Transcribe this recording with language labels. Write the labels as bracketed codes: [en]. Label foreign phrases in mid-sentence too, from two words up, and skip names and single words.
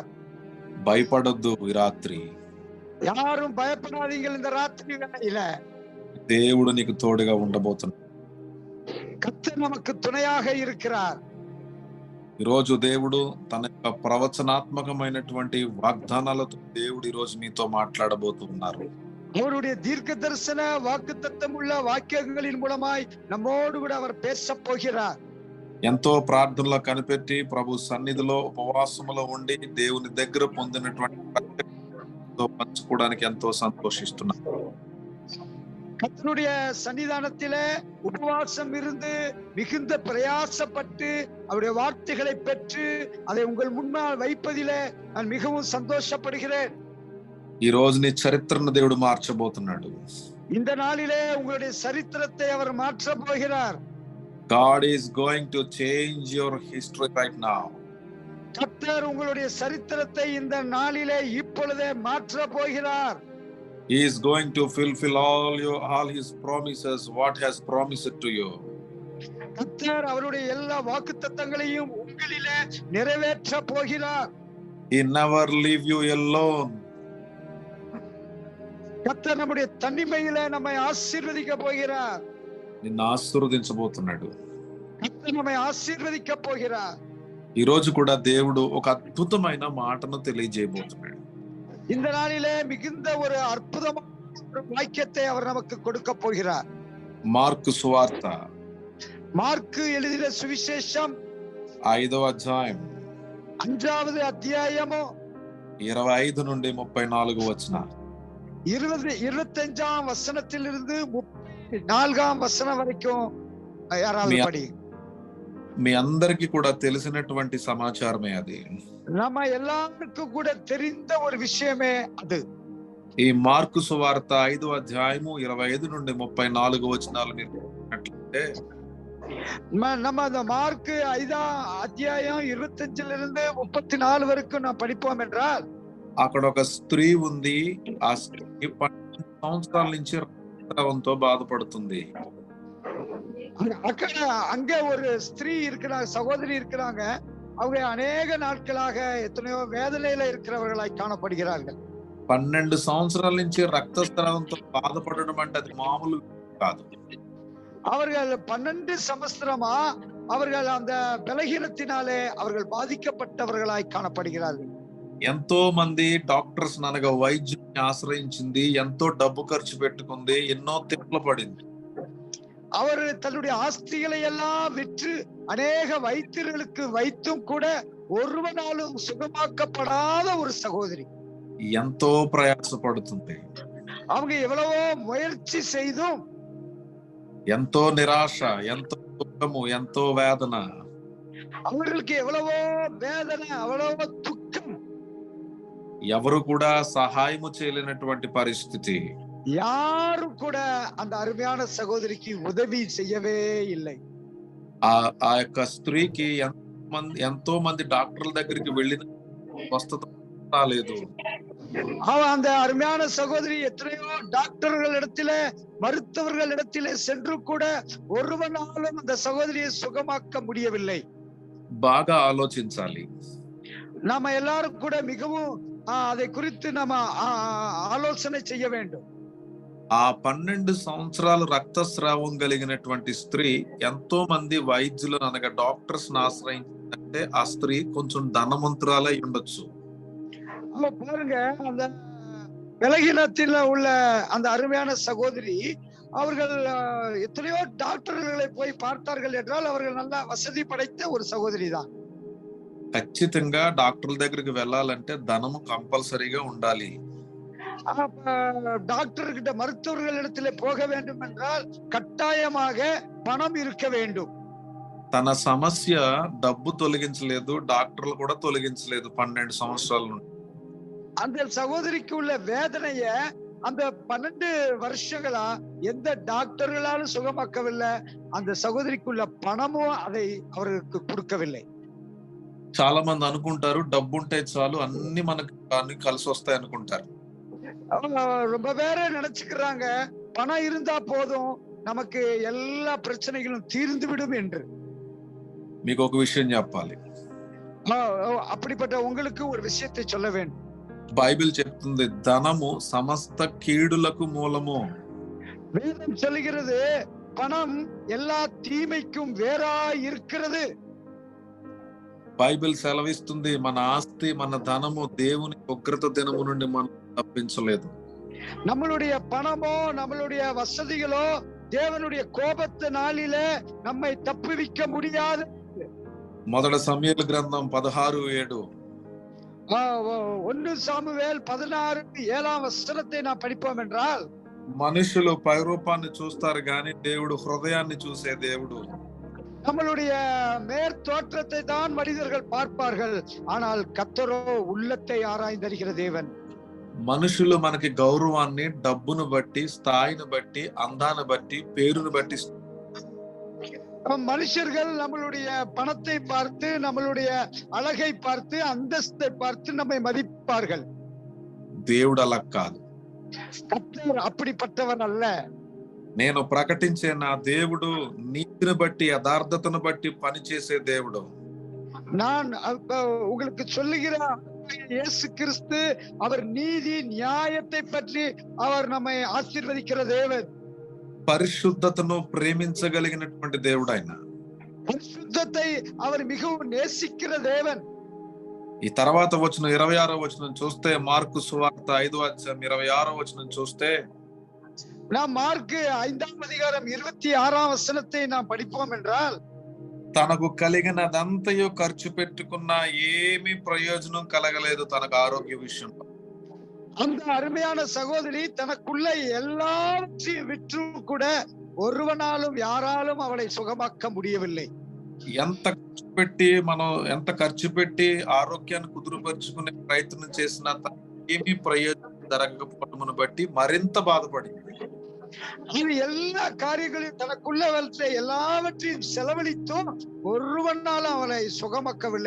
[te] భయపడొద్దు ఈ రాత్రి. [ta] யாரும் பயப்படாதீங்கள். இந்த ராத்திரி வேளையில [te] దేవుడు నీకు తోడుగా ఉండబోతున్నాడు. [ta] கர்த்தர் நமக்கு துணையாக இருக்கிறார். [te] ఈ రోజు దేవుడు తన యొక్క ప్రవచనాత్మకమైనటువంటి వాగ్దానాలతో దేవుడు ఈ రోజు మీతో మాట్లాడబోతున్నారు. [ta] அவருடைய தீர்க்க தரிசன வாக்குத்தத்தம் உள்ள வாக்கியங்களின் மூலமாய் நம்மோடு கூட அவர் பேச போகிறார். [te] ఎంతో ప్రార్థనలో కనిపెట్టి ప్రభు సన్నిధిలో ఉపవాసములో ఉండి దేవుని దగ్గర పొందినటువంటి పంచుకోవడానికి ఎంతో సంతోషిస్తున్నారు. [ta] கர்த்தருடைய சன்னிதானத்திலே உபவாசம் இருந்து மிகுந்த பிரயாசப்பட்டு அவருடைய வார்த்தைகளை பெற்று அதை உங்கள் முன்னால் வைப்பதிலே நான் மிகவும் சந்தோஷப்படுகிறேன். [te] ఈ రోజు నీ చరిత్రను దేవుడు మార్చబోతున్నాడు. [ta] இந்த நாளிலே உங்களுடைய சரித்திரத்தை அவர் மாற்ற போகிறார். [en] God is going to change your history right now. [ta] கர்த்தர் உங்களுடைய சரித்திரத்தை இந்த நாளிலே இப்பொழுதே மாற்ற போகிறார். [en] He is going to fulfill all his promises, what has promised to you. [ta] கர்த்தர் அவருடைய எல்லா வாக்குத்தத்தங்களையும் உங்களிலே நிறைவேற்ற போகிறார். [en] He never leave you alone. [ta] கர்த்தர் நம்முடைய தனிமையிலே நம்மை ஆசீர்வதிக்க போகிறார். [te] నిన్ను ఆశీర్వదించబోతున్నాడు. [ta] கர்த்தர் நம்மை ஆசீர்வதிக்க போகிறார். [te] ఈ రోజు కూడా దేవుడు ఒక అద్భుతమైన మాటను తెలియజేయబోతున్నాడు. [ta] இந்த நாளிலே மிகுந்த ஒரு அற்புதமான ஒரு வாக்கியத்தை அவர் நமக்கு கொடுக்க போகிறார். [te] మార్కు సువార్త [ta] மார்க்கு எழுதின சுவிசேஷம் [te] 5వ అధ్యాయం [ta] 5வது அத்தியாயமோ [te] 25 నుండి 34 వచనాలు. [ta] 25ஆம் வசனத்திலிருந்து 34ஆம் வசனம் வரைக்கும் யாராவது படி. [te] మీ అందరికీ కూడా తెలిసినటువంటి సమాచారమే అది. [ta] நம்ம எல்லாருக்கும் கூட தெரிந்த ஒரு விஷயமே அது. [te] ఈ మార్కు సువార్త 5వ అధ్యాయము 25 నుండి 34 వచనాలు మీరు చూసినట్లయితే [ta] நம்ம அந்த மார்க்கு 5ஆம் అధ్యాయం 25லிருந்து 34 வரைக்கும் நான் படிப்போம் என்றால் [te] అక్కడ ఒక స్త్రీ ఉంది. ఆ స్త్రీ 12 సంవత్సరాల నుంచి రక్తస్రావంతో బాధపడుతుంది. [ta] அங்க ஒரு ஸ்திரீ இருக்கிறாங்க, சகோதரி இருக்கிறாங்க. அவங்க அநேக நாட்களாக எத்தனையோ வேதனையில இருக்கிறவர்களாய் காணப்படுகிறார்கள். [te] 12 సంవత్సరాల నుంచి రక్తస్రావంతో బాధపడడం అంటే అది మామూలు కాదు. [ta] அவர்கள் 12 సంవత్సరமா அவர்கள் அந்த பலகீனத்தினாலே அவர்கள் பாதிக்கப்பட்டவர்களாய் காணப்படுகிறார்கள். [te] ఎంతో మంది డాక్టర్స్ అనగా వైద్యుని ఆశ్రయించింది, ఎంతో డబ్బు ఖర్చు పెట్టుకుంది, ఎన్నో తిప్పలు పడింది. [ta] அவர் தன்னுடைய ஆஸ்திகளை எல்லாம் விற்று அநேக வைத்தியர்களுக்கு வைத்தும் கூட ஒருவனாலும் சுகமாக்கப்படாத ஒரு சகோதரி. [te] ఎంతో ప్రయాసపడుతుంది. [ta] அவங்க எவ்வளவோ முயற்சி செய்தும் [te] ఎంతో నిరాశ, ఎంతో దుఃఖము, ఎంతో వేదన. [ta] அவர்களுக்கு எவ்வளவோ வேதனை, அவ்வளவோ துக்கம். [te] ఎవరు కూడా సహాయము చేయలేనటువంటి పరిస్థితి. [ta] யாரும் கூட அந்த அருமையான சகோதரிக்கு உதவி செய்யவே இல்லை. [te] ఆ యొక్క స్త్రీకి ఎంతో మంది డాక్టర్ల దగ్గరికి వెళ్ళిన స్వస్థత రాలేదు. [ta] அந்த அருமையான சகோதரி எத்தனையோ டாக்டர்கள் இடத்தில, மருத்துவர்கள் இடத்தில சென்று கூட ஒருவனாலும் அந்த சகோதரியை சுகமாக்க முடியவில்லை. [te] బాగా ఆలోచించాలి. [ta] நாம எல்லாரும் கூட மிகவும் அதை குறித்து நாம ஆலோசனை செய்ய வேண்டும். [te] ఆ 12 సంవత్సరాలు రక్తస్రావం కలిగినటువంటి స్త్రీ ఎంతో మంది వైద్యులను అనగా డాక్టర్స్ ఆశ్రయించిందంటే ఆ స్త్రీ కొంచెం ధనవంతురాలై ఉండొచ్చు. [ta] பாருங்க, அந்த பலகீனத்தில் உள்ள அந்த அருமையான சகோதரி அவர்கள் எத்தனையோ டாக்டர்களை போய் பார்த்தார்கள் என்றால் அவர்கள் நல்ல வசதி படைத்த ஒரு சகோதரி தான். [te] ఖచ్చితంగా డాక్టర్ల దగ్గరికి వెళ్ళాలంటే ధనము కంపల్సరీగా ఉండాలి. [ta] டாக்டர் கிட்ட மருத்துவர்கள் இடத்திலே போக வேண்டும் என்றால் கட்டாயமாக பணம் இருக்க வேண்டும். [te] తన సమస్య డబ్బు తొలగించలేదు, డాక్టర్లు కూడా తొలగించలేదు 12 సంవత్సరాల నుండి. [ta] அந்த சகோதரிக்கு உள்ள வேதனைய அந்த 12 வருஷங்களா எந்த டாக்டர்களாலும் சுகமாக்கவில்லை. அந்த சகோதரிக்குள்ள பணமும் அதை அவருக்கு கொடுக்கவில்லை. [te] చాలా మంది అనుకుంటారు డబ్బు ఉంటే చాలు అన్ని మనకు కలిసి వస్తాయి అనుకుంటారు. [ta] ரொம்ப பேரை நினைச்சுக்கிறாங்க பணம் இருந்தா போதும் நமக்கு எல்லா பிரச்சனைகளும் தீர்ந்து விடும் என்று. [te] మీకు ఒక విషయం చెప్పాలి. [ta] அப்படிப்பட்ட உங்களுக்கு ஒரு விஷயத்தை சொல்ல வேண்டும். [te] బైబిల్ చెప్తుంది ధనము సమస్త కీడులకు మూలము. [ta] வேதம் சொல்லுகிறது பணம் எல்லா தீமைக்கும் வேறா இருக்கிறது. [te] బైబిల్ సెలవిస్తుంది మన ఆస్తి, మన ధనము దేవుని ఉగ్రత దినము నుండి మనం తప్పించలేదు. [ta] நம்மளுடைய பணமோ நம்மளுடைய வசதிகளோ தேவனுடைய கோபத்து நாளிலே நம்மை தப்புவிக்க முடியாது. [te] మొదటి సమూయేలు గ్రంథం 16:7. [ta] 1 சாமுவேல் 16:7 வசனத்தை நான் படிப்போம் என்றால் [te] మనుషులు పైరూపాన్ని చూస్తారు గాని దేవుడు హృదయాన్ని చూసే దేవుడు. [ta] நம்மளுடைய மேற்தோற்றத்தை தான் மனிதர்கள் பார்ப்பார்கள், ஆனால் கர்த்தரோ உள்ளத்தை ஆராய்ந்தறிகிற தேவன். [te] మనుషులు మనకి గౌరవాన్ని డబ్బును బట్టి, స్థాయిని బట్టి, అందాన్ని బట్టి, పేరును బట్టి [ta] மனுஷர்கள் நம்மளுடைய பணத்தை பார்த்து, நம்மளுடைய அழகை பார்த்து, அந்தஸ்தை பார்த்து நம்மை மதிப்பார்கள். [te] దేవుడు అలా కాదు. [ta] கர்த்தர் அப்படிப்பட்டவர் அல்ல. [te] నేను ప్రకటించే నా దేవుడు నీతిని బట్టి యథార్థతను బట్టి పనిచేసే దేవుడు. [ta] நான் உங்களுக்கு சொல்லுகிற இயேசு கிறிஸ்து அவர் நீதி நியாயத்தை பற்றி அவர் நம்மை ஆசீர்வதிக்கிற தேவன். [te] పరిశుద్ధతను ప్రేమించగలిగినటువంటి దేవుడు ఆయన. [ta] పరిశుద్ధத்தை அவர் மிகவும் நேசிக்கிற தேவன். [te] ఈ తర్వాత వచ్చిన 26వ వచనం చూస్తే, మార్కు సువార్త 5వ అధ్యాయం 26వ వచనం చూస్తే, [ta] நாம் மார்க்கு 5ஆம் அதிகாரம் 26ஆம் வசனத்தை நாம் படிப்போம் என்றால், [te] తనకు కలిగినదంతయు ఖర్చు పెట్టుకున్నా ఏమీ ప్రయోజనం కలగలేదు తనకు ఆరోగ్య విషయంలో. [ta] அந்த அருமையான சகோதரி தனக்குள்ள எல்லாவற்றையும் விற்றும் கூட ஒருவனாலும் யாராலும் அவளை சுகமாக்க முடியவில்லை. [te] ఎంత ఖర్చు పెట్టి ఆరోగ్యాన్ని కుదురుపరుచుకునే ప్రయత్నం చేసినా ఏమీ ప్రయోజనం జరగకపోవటమును బట్టి మరింత బాధపడింది. [ta] இது எல்லா காரியங்களையும் தனக்குள்ள எல்லாவற்றையும் செலவழித்தும் ஒருவனாலும் அவளை சுகமாக்கவில்லை.